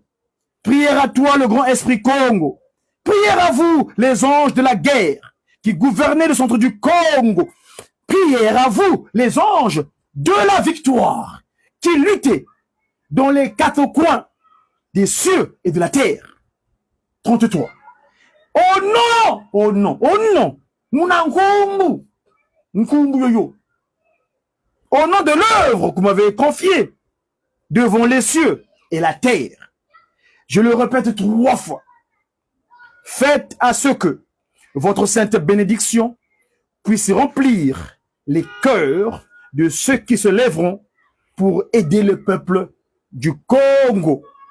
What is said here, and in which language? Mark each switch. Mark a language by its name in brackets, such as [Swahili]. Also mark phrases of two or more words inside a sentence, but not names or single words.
[French] Prière à toi, le grand esprit Congo. Prière à vous, les anges de la guerre qui gouvernaient le centre du Congo. Prière à vous, les anges de la victoire qui luttaient dans les 4 coins des cieux et de la terre. 33. Oh non! Oh non! Oh non! [Kongo] Munankumbu! Nkumbu yoyo. [French] Au nom de l'œuvre que vous m'avez confiée devant les cieux et la terre, je le répète 3 fois. Faites à ce que votre sainte bénédiction puisse remplir les cœurs de ceux qui se lèveront pour aider le peuple du Congo.